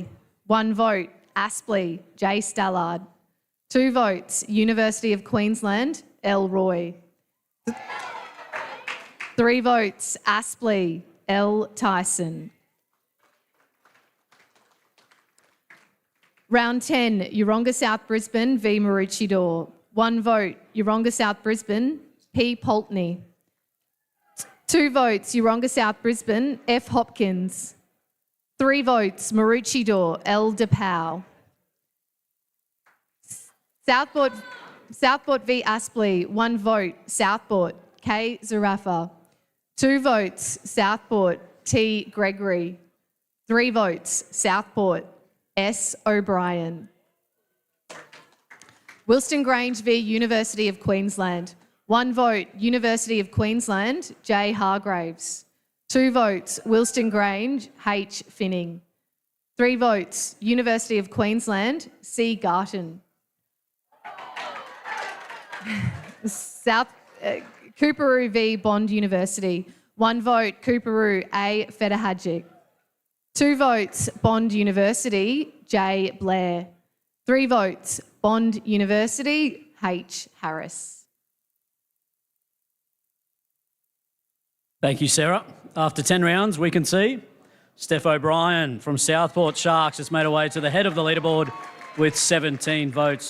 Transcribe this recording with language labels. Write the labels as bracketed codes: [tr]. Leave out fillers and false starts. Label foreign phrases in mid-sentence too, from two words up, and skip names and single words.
[en] 1 vote, Aspley, J. Stallard. 2 votes, University of Queensland, L. Roy. 3 votes, Aspley, L. Tyson. Round 10, Yeronga South Brisbane v Maroochydore. 1 vote, Yeronga South Brisbane, P. Pulteney. 2 votes, Yeronga South Brisbane, F. Hopkins. 3 votes, Maroochydore, L. DePau. Southport v Aspley, 1 vote, Southport, K. Zarafa. 2 votes, Southport, T. Gregory. 3 votes, Southport, S. O'Brien. Wilston Grange v University of Queensland. 1 vote, University of Queensland, J. Hargraves. 2 votes, Wilston Grange, H. Finning. 3 votes, University of Queensland, C. Garton. Cooperoo v Bond University. 1 vote, Cooperoo, A. Federhajic. 2 votes, Bond University, J. Blair. 3 votes, Bond University, H. Harris. Thank you, Sarah. After 10 rounds, we can see Steph O'Brien from Southport Sharks has made her way to the head of the leaderboard with 17 votes.